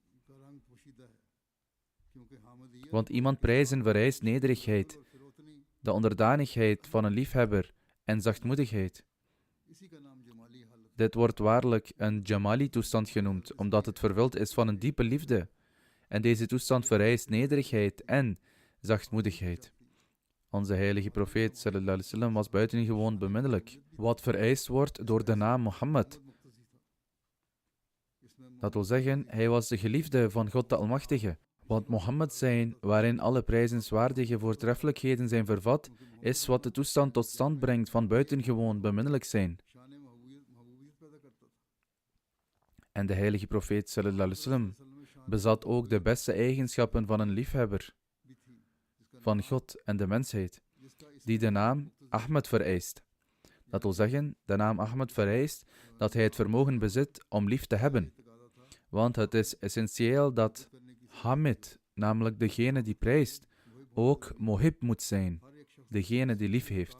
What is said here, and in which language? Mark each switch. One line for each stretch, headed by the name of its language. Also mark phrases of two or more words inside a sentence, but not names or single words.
Dutch: Want iemand prijzen vereist nederigheid, de onderdanigheid van een liefhebber en zachtmoedigheid. Dit wordt waarlijk een Jamali-toestand genoemd, omdat het vervuld is van een diepe liefde. En deze toestand vereist nederigheid en zachtmoedigheid. Onze heilige profeet
Arabic: صلى الله عليه وسلم
Dutch: was buitengewoon beminnelijk, wat vereist wordt door de naam Mohammed. Dat wil zeggen, hij was de geliefde van God de Almachtige. Want Mohammed zijn, waarin alle prijzenswaardige voortreffelijkheden zijn vervat, is wat de toestand tot stand brengt van buitengewoon beminnelijk zijn. En de heilige profeet
Arabic: صلى الله عليه وسلم
Dutch: bezat ook de beste eigenschappen van een liefhebber van God en de mensheid, die de naam Ahmed vereist. Dat wil zeggen, de naam Ahmed vereist dat hij het vermogen bezit om lief te hebben. Want het is essentieel dat Hamid, namelijk degene die prijst, ook Mohib moet zijn, degene die lief heeft.